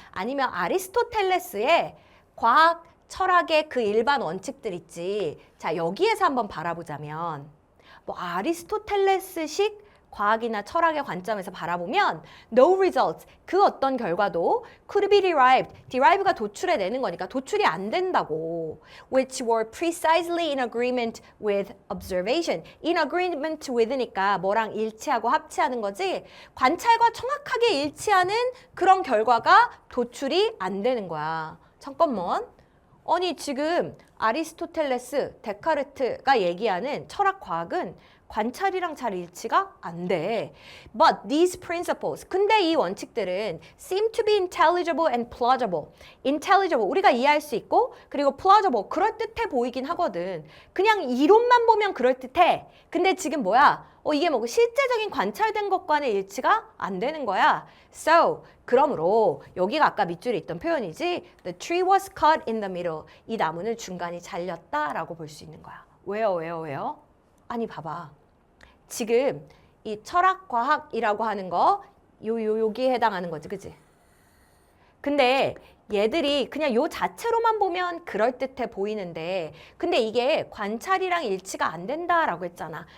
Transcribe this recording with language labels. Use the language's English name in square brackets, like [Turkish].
[Korean] 아니면 아리스토텔레스의 과학, 철학의 그 일반 원칙들 있지. 자, 여기에서 한번 바라보자면 뭐 아리스토텔레스식 과학이나 철학의 관점에서 바라보면 [English] no results, [Korean] 그 어떤 결과도 [English] could be derived, [Korean] derive가 도출해내는 거니까 도출이 안 된다고. [English] which were precisely in agreement with observation. in agreement with [Korean] 니까 뭐랑 일치하고 합치하는 거지 관찰과 정확하게 일치하는 그런 결과가 도출이 안 되는 거야. 잠깐만. 아니 지금 아리스토텔레스, 데카르트가 얘기하는 철학 과학은 관찰이랑 잘 일치가 안 돼. [English] But these principles, [Korean] 근데 이 원칙들은 [English] seem to be intelligible and plausible. [Korean] intelligible, 우리가 이해할 수 있고 그리고 plausible, 그럴듯해 보이긴 하거든. 그냥 이론만 보면 그럴듯해. 근데 지금 뭐야? 이게 뭐 실제적인 관찰된 것과는 일치가 안 되는 거야. [English] So, [Korean] 그러므로 여기가 아까 밑줄에 있던 표현이지 [English] The tree was cut in the middle. [Korean] 이 나무는 중간이 잘렸다라고 볼 수 있는 거야. 왜요? 아니 봐봐. 지금 이 철학과학이라고 하는 거 여기에 해당하는 거지, 그치? 근데 얘들이 그냥 요 자체로만 보면 그럴듯해 보이는데 근데 이게 관찰이랑 일치가 안 된다라고 했잖아.